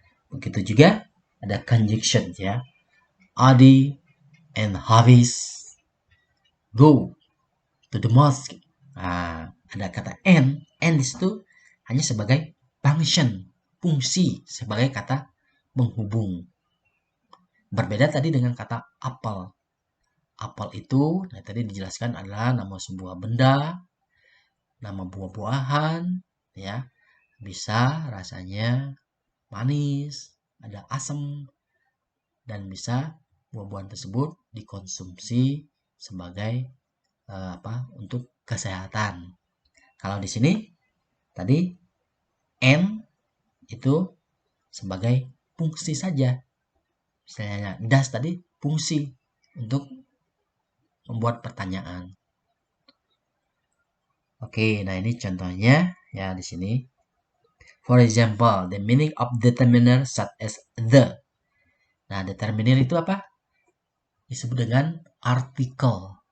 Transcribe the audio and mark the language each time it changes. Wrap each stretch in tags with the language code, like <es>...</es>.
<id>Begitu juga ada conjunction ya.</id> <en>Adi and Hafiz go to the mosque.</en> <id>Nah, ada kata and di situ hanya sebagai function, fungsi, sebagai kata menghubung. Berbeda tadi dengan kata apel. Apel itu nah tadi dijelaskan adalah nama sebuah benda, nama buah-buahan ya. Bisa rasanya manis, ada asam, dan bisa buah-buahan tersebut dikonsumsi sebagai untuk kesehatan. Kalau di sini Tadi and itu sebagai fungsi saja. Misalnya does tadi fungsi untuk membuat pertanyaan. Oke, nah ini contohnya ya di sini.</id> <en>For example, the meaning of determiner such as the.</en> <id>Nah, determiner itu apa? Disebut dengan artikel.</id>